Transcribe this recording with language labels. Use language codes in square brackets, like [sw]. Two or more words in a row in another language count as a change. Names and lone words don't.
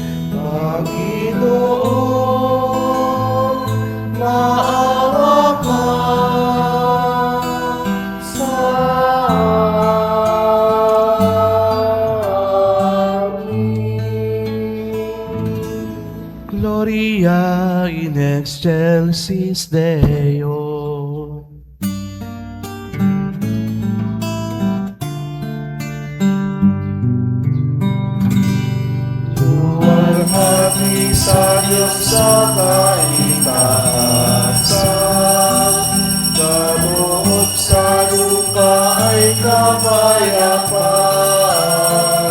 [tl] Panginoon, maawa ka sa amin. [la] Gloria in excelsis Deo. [tl] Luwalhati sa Diyos sa kaitaasan, kaloob sa lupa ay kapayapaan.